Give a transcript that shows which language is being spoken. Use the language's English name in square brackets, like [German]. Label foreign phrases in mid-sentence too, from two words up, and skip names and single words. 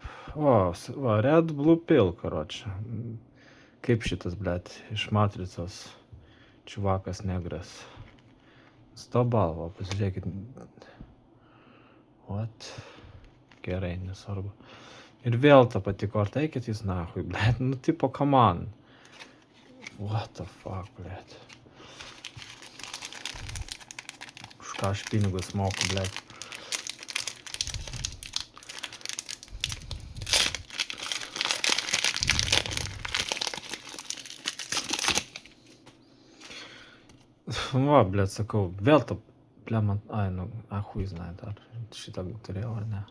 [Lithuanian] O, va, Red Blue Pill, karočią. Kaip šitas, blet, iš Matricos. Čiuvakas negras. Stobalvo, pasižiūrėkit. What? Gerai, nesvarbu. Ir vėl ta pati korta, eikit jūs nachui, blet. Nu, tipo, [English] come on. What the fuck, [Lithuanian] blet. Už ką aš pinigus moku, blet. Va, blet, sakau, vėl ta, blet, man, ai, nu, [Russian] ахуй, знаит, [Lithuanian] ar šitą turėjau, ar ne.